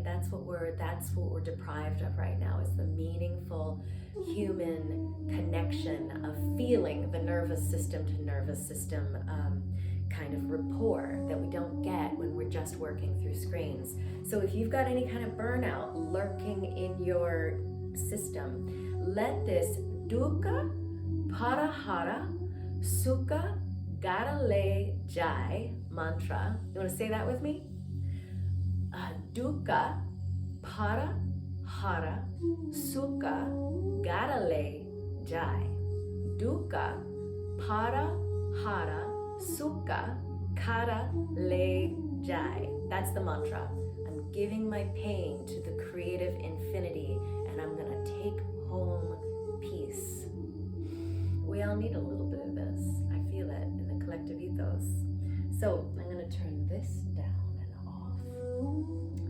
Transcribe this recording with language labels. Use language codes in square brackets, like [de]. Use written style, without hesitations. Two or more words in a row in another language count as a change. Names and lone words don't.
[en] That's what we're deprived of right now, is the meaningful human connection of feeling the nervous system to nervous system kind of rapport that we don't get when we're just working through screens. So if you've got any kind of burnout lurking in your system, let this [pa] ਦੁੱਖ ਪਰਹਰ ਸੁੱਖ ਘਰ ਲੈ ਜਾਇ [en] mantra. You want to say that with me? [pa] ਦੁੱਖ ਪਰਹਰ ਸੁੱਖ ਘਰ ਲੈ ਜਾਇ. ਦੁੱਖ ਪਰਹਰ ਸੁੱਖ ਘਰ ਲੈ ਜਾਇ. [en] That's the mantra. I'm giving my pain to the creative infinity, and I'm going to take home peace. We all need a little bit of this. I feel it in the collective ethos. So I'm going to turn this down and off.